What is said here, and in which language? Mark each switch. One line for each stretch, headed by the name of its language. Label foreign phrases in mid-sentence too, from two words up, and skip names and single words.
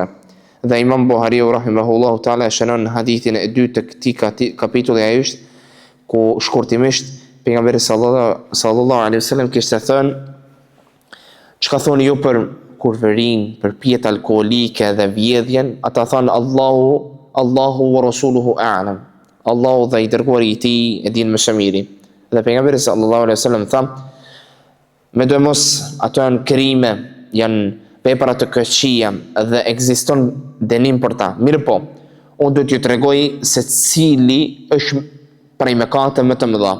Albanian: Dhe Imam Buhariu
Arabic: رحمه الله تعالى
Albanian: shënon në hadithin e 2 të këtij kapitulli ai është ku shkurtimisht pejgamberi
Arabic: صلى الله عليه وسلم
Albanian: kishte thënë: çka thoni ju për kurverin, për pjetë alkoolike dhe vjedhjen? Ata thanë:
Arabic: الله ورسوله أعلم.
Albanian: Allahu dhe I dërguari I tij e din më së miri. Dhe pejgamberi
Arabic: صلى الله عليه وسلم
Albanian: tha: me do mos ato janë krime, janë vepra të këqija dhe ekziston dënim për ta. Mirë po, unë do t'ju tregoj se cili është prej mëkateve më të mëdha.